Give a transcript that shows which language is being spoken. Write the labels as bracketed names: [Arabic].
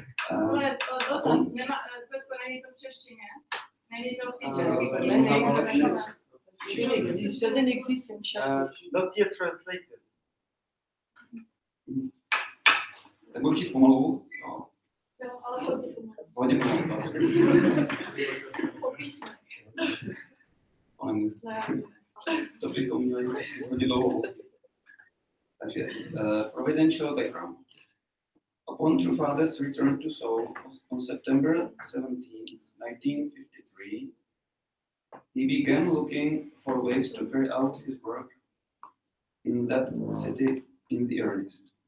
[Czech] Ale dotaz, není to v češtině. Není to v té české knize. [English] It doesn't exist in Czech. Not yet translated. [Czech] Tak budu číst pomalu. No. Hodně pomalu. To nemůžu. To bychom měli hodně dlouho. [English] Takže providential background. Upon True Father's return to Seoul on September 17, 1953, he began looking for ways to carry out his work in that city in the earnest.